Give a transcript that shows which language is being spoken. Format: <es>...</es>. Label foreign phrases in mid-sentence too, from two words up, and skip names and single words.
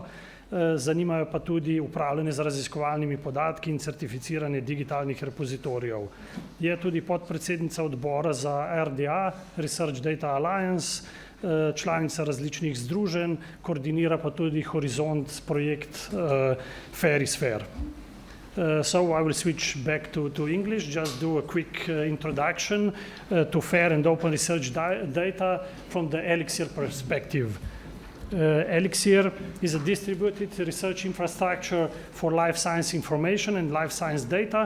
<sl>Zanimajo pa tudi upravljanje z raziskovalnimi podatki in certificiranje digitalnih repozitorijev. Je tudi podpredsednica odbora za RDA, Research Data Alliance, članica različnih združenj, koordinira pa tudi Horizont projekt FAIRsFAIR.</sl> <en>So I will switch back to English, just do a quick introduction to FAIR and open research data from the ELIXIR perspective. ELIXIR is a distributed research infrastructure for life science information and life science data.</en>